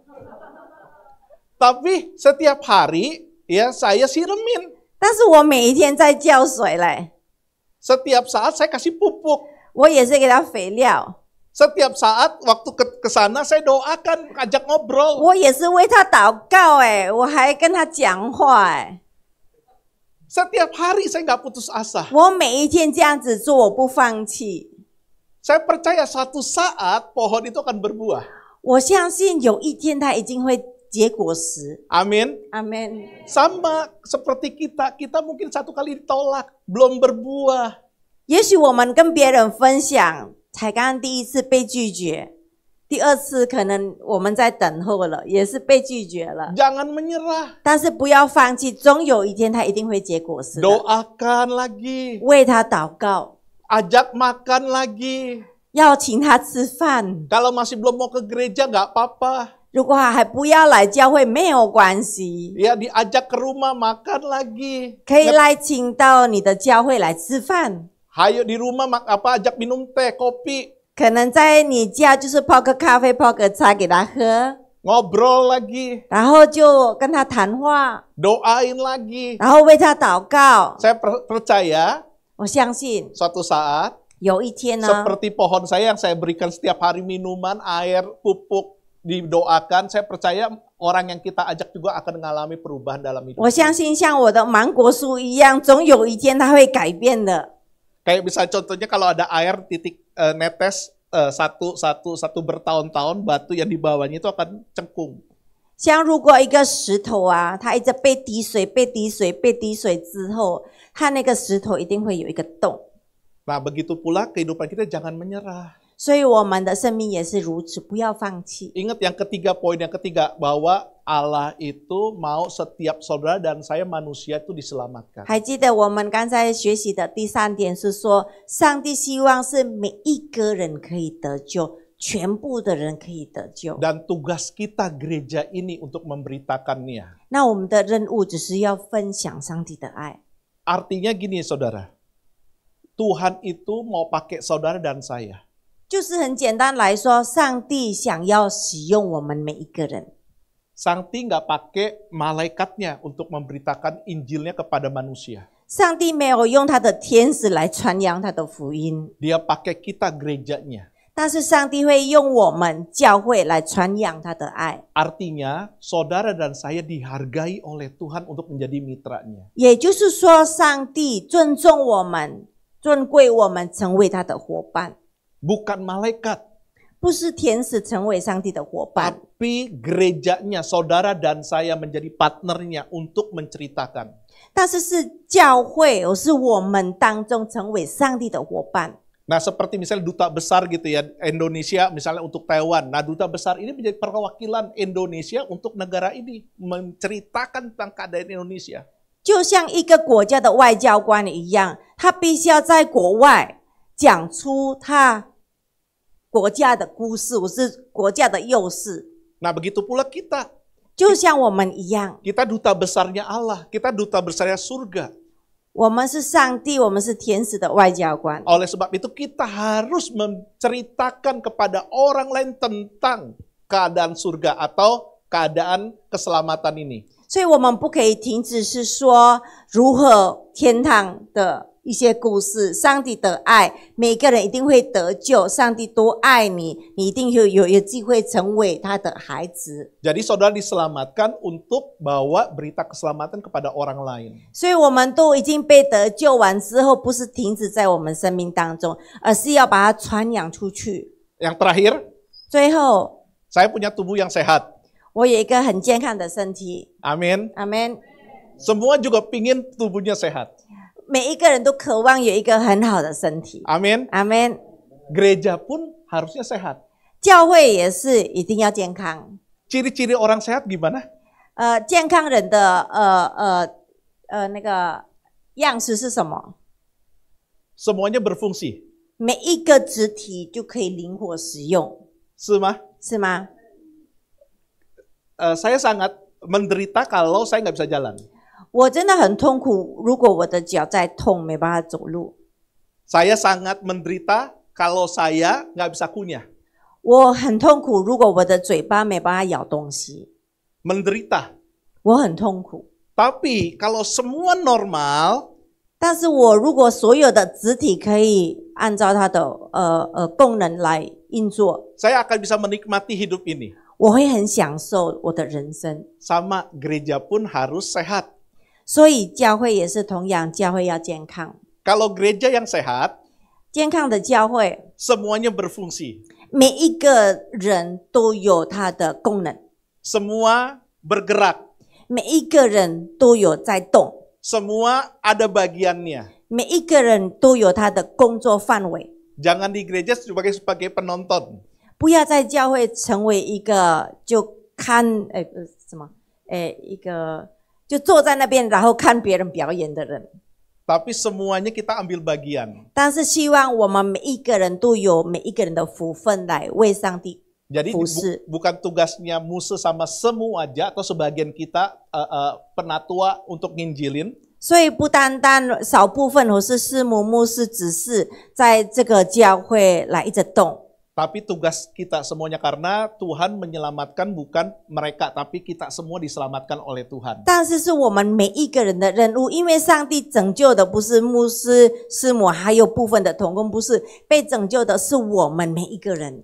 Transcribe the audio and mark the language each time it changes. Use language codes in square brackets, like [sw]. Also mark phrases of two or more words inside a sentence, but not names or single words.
[id] Tapi setiap hari ya saya siramin. [zh] 但是我每一天在浇水嘞。 [id] Setiap saat saya kasih pupuk. [zh] 我也是给它肥料。 [id] Setiap saat waktu ke sana saya doakan, ajak ngobrol. [zh] 我也是为他祷告我还跟他讲话 [id] Setiap hari saya nggak putus asa. [zh] 我每一天这样子做，我不放弃。 [id] Saya percaya suatu saat pohon itu akan berbuah. [zh] 我相信有一天它一定会结果实。 [id] Amin. Amin. Sama seperti kita mungkin satu kali ditolak, belum berbuah. [zh] 也许我们跟别人分享，才刚第一次被拒绝，第二次可能我们在等候了，也是被拒绝了。 [id] Jangan menyerah. [zh] 但是不要放弃，总有一天它一定会结果实的。 [id] Doakan lagi. [zh] 为他祷告， [id] Ajak makan lagi. [zh] 要请他吃饭。 [id] Kalau masih belum mau ke gereja nggak apa-apa. [zh] 如果还不要来教会，没有关系， [id] Ya diajak ke rumah makan lagi. [zh] 可以来请到你的教会来吃饭。 [id] Hayo di rumah ajak minum teh, kopi. [zh] 可能在你家就是泡个咖啡、泡个茶给他喝， [id] Ngobrol lagi. [zh] 然后就跟他谈话， [id] Doain lagi. [zh] 然后为他祷告。 [id] Saya percaya [zh] 我相信 [id] suatu saat [zh] 有一天呢， [id] seperti pohon saya yang saya berikan setiap hari minuman, air, pupuk, didoakan, saya percaya orang yang kita ajak juga akan mengalami perubahan dalam hidup. [zh] 我相信像我的芒果树一样，总有一天它会改变的。 [id] Kayak misalnya contohnya kalau ada air netes satu bertahun-tahun, batu yang di bawahnya itu akan cengkung. [zh] 像如果一个石头啊，它一直被滴水、被滴水、被滴水之后，它那个石头一定会有一个洞。 [id] Nah begitu pula kehidupan kita jangan menyerah. [zh] 所以我们的生命也是如此，不要放弃。 [id] Ingat poin yang ketiga, bahwa Allah itu mau setiap saudara dan saya manusia itu diselamatkan. [zh] 还记得我们刚才学习的第3点是说，上帝希望是每一个人可以得救，全部的人可以得救。 [id] Dan tugas kita gereja ini untuk memberitakannya. [zh] 那我们的任务只是要分享上帝的爱。 [id] Artinya gini saudara, Tuhan itu mau pakai saudara dan saya. [zh] 就是很简单来说，上帝想要使用我们每一个人。 [id] Sangti nggak pakai malaikatnya untuk memberitakan Injilnya kepada manusia. [zh] 上帝没有用他的天使来传扬他的福音， [id] Dia pakai kita gerejanya. [zh] 但是上帝会用我们教会来传扬他的爱。 [id] Artinya, saudara dan saya dihargai oleh Tuhan untuk menjadi mitranya. [zh] 也就是说，上帝尊重我们，尊贵我们成为他的伙伴， [id] Bukan malaikat, [zh] 不是天使成为上帝的伙伴， [id] tapi gerejanya, saudara dan saya menjadi partnernya untuk menceritakan. [zh] 但是是教会，是我们当中成为上帝的伙伴。 [id] Nah, seperti misalnya duta besar gitu ya, Indonesia misalnya untuk Taiwan. Nah, duta besar ini menjadi perwakilan Indonesia untuk negara ini, menceritakan tentang keadaan Indonesia. [zh] 就像一个国家的外交官一样，他必须要在国外讲出他国家的故事，或是国家的优势。 [id] Nah, begitu pula kita. [zh] 就像我们一样， [id] Kita duta besarnya Allah, kita duta besarnya surga. [zh] 我们是上帝，我们是天使的外交官。 [id] Oleh sebab itu kita harus menceritakan kepada orang lain tentang keadaan surga atau keadaan keselamatan ini. [zh] 所以我们不可以停止是说如何天堂的一些故事，上帝的爱，每个人一定会得救，上帝多爱你，你一定有机会成为他的孩子。 [id] Jadi saudara diselamatkan untuk bawa berita keselamatan kepada orang lain. [zh] 所以我们都已经被得救完之后，不是停止在我们生命当中，而是要把它传扬出去。 [id] Yang terakhir, [zh] 最后， [id] saya punya tubuh yang sehat. [zh] 我有一个很健康的身体， [id] Amin. [zh] 阿们。 [id] Semua juga pingin tubuhnya sehat. [zh] 每一个人都渴望有一个很好的身体， [id] Amin. [zh] 阿们。 [id] Gereja pun harusnya sehat. [zh] 教会也是一定要健康。 [id] Ciri-ciri orang sehat gimana? [zh] 健康人的那个样式是什么？ [id] Semuanya berfungsi. [zh] 每一个肢体就可以灵活使用，是吗? 是吗？ [id] Saya sangat menderita kalau saya nggak bisa jalan. [zh] 我真的很痛苦，如果我的脚在痛，没办法走路。 [id] Saya sangat menderita kalau saya nggak bisa kunyah. [zh] 我很痛苦，如果我的嘴巴没办法咬东西， [id] Menderita. [zh] 我很痛苦。 [id] Tapi kalau semua normal, [zh] 但是我如果所有的肢体可以按照它的功能来运作， [id] saya akan bisa menikmati hidup ini. [zh] 我会很享受我的人生。 [id] Sama gereja pun harus sehat. [zh] 所以教会也是同样，教会要健康。 [id] Kalau gereja yang sehat, [zh] 健康的教会， [id] semuanya berfungsi. [zh] 每一个人都有他的功能， [id] Semua bergerak. [zh] 每一个人都有在动， [id] Semua ada bagiannya. [zh] 每一个人都有他的工作范围。 [id] Jangan di gereja sebagai penonton. [zh] 不要在教会成为一个就看一个就坐在那边然后看别人表演的人。 [id] Tapi semuanya kita ambil bagian. [zh] 但是希望我们每一个人都有每一个人的福分来为上帝 [id] Jadi [zh] 服侍。 [id] bukan tugasnya Musa sama semua aja atau sebagian kita penatua untuk nginjilin. [zh] 所以不单单少部分或是师母、牧师只是在这个教会来一直动。 [id] Tapi tugas kita semuanya karena Tuhan menyelamatkan bukan mereka, tapi kita semua diselamatkan oleh Tuhan. [zh] 但是是我们每一个人的任务，因为上帝拯救的不是牧师、师母，还有部分的同工，不是被拯救的是我们每一个人。